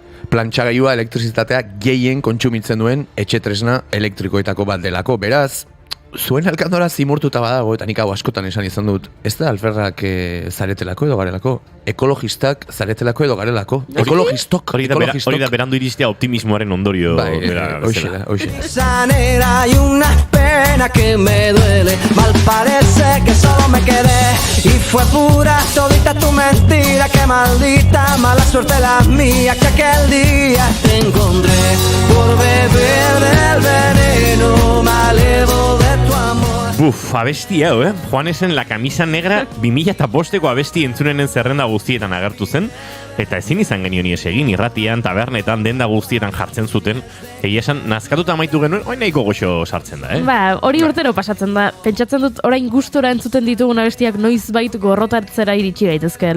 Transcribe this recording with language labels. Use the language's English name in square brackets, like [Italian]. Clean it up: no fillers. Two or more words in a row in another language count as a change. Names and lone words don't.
[Basque] Plantxagailua elektrizitatea gehien kontsumitzen duen etxe tresna elektrikoetako bat delako. Beraz, zuen alkandora zimurtuta badago, eta nik hau askotan esan izan dut, ez da alferrak zaretelako edo garelako? Ekologistak zaretelako edo garelako? Ekologistok? Hori da berandu iristea optimismoaren ondorio. Hoxe da. [Spanish] Sanera y una pena que me duele. Mal parece que solo me quedé y fue pura todita tu mentira. Que maldita mala suerte la mía que aquel día te encontré por beber del veneno malevo de tu amor. [Basque] Buf, abesti hau, Juanesen La Camisa Negra 2005ko abesti entzunenen zerrenda guztietan agertu zen, eta ezin izan genion ies egin, irratian, tabernetan, denda guztietan jartzen zuten, egia esan, nazkatuta amaitu genuen, hori nahiko goxo sartzen da, Hori urtero pasatzen da. Pentsatzen dut orain gustora entzuten ditugun abestiak noizbait gorrotatzera iritsi daitezkeela.